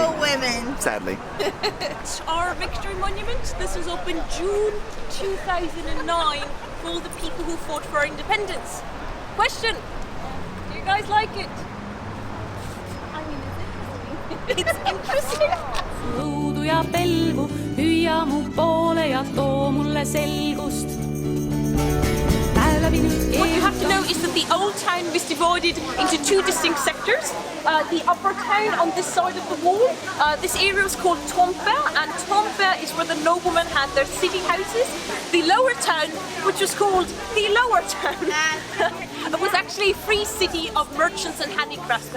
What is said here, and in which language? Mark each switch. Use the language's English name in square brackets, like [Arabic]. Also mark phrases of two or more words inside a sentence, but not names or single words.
[English] No women. Sadly. It's our victory monument. This was up in June 2009 for all the people who fought for our independence. Question, do you guys like it? I mean, it's interesting. [Estonian] Õudu ja pelgu, hüüa mu poole ja too mulle selgust. [English] What you have to know is that the old town was divided into two distinct sectors. The upper town on this side of the wall, this area was called Tompe, and Tompe is where the noblemen had their city houses. The lower town, which was called the lower town, was actually a free city of merchants and handicraftsmen.